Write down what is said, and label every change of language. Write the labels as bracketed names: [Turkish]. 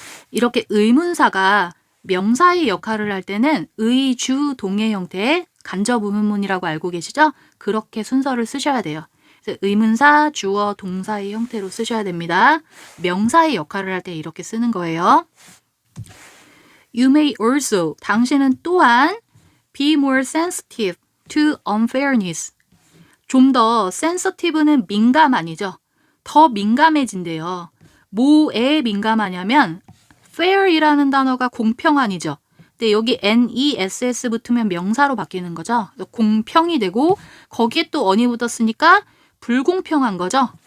[Korean] 이렇게 의문사가 명사의 역할을 할 때는 의, 주, 동의 형태의 간접 의문문이라고 알고 계시죠? 그렇게 순서를 쓰셔야 돼요. 그래서 의문사, 주어, 동사의 형태로 쓰셔야 됩니다. 명사의 역할을 할 때 이렇게 쓰는 거예요. [English] You may also, [Korean] 당신은 또한 [English] be more sensitive to unfairness. [Korean] 좀 더 sensitive는 민감 아니죠? 더 민감해진대요. 뭐에 민감하냐면 fair이라는 단어가 공평한이죠. 근데 여기 NESS 붙으면 명사로 바뀌는 거죠. 공평이 되고 거기에 또 on이 붙었으니까 불공평한 거죠.